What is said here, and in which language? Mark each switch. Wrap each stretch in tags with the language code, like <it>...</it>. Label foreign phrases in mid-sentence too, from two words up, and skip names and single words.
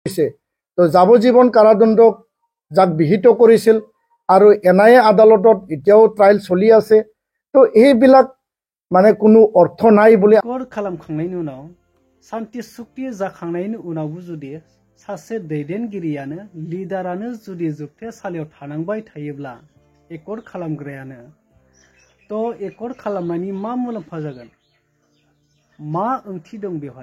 <as>তো যাৱজ্জীৱন কাৰাদণ্ড যাক বিহিত কৰিছিল আৰু এনআইএ আদালতত এতিয়াও ট্ৰায়েল চলি আছে। তো এইবিলাক মানে কোনো অৰ্থ নাই বুলি</as> <brx>खालामखांनायनि उनाव शान्ति चुक्ति जाखांनायनि उनावबो जुदि सासे दैदेनगिरियानो लिडारानो जुदि जोबथेसालियाव थानांबाय थायोब्ला एकर्ड खालामग्रायानो तो एकर्ड खालामनायनि मा मुलाम्फा जागोन मा ओंथि दं बेवहाय।</brx>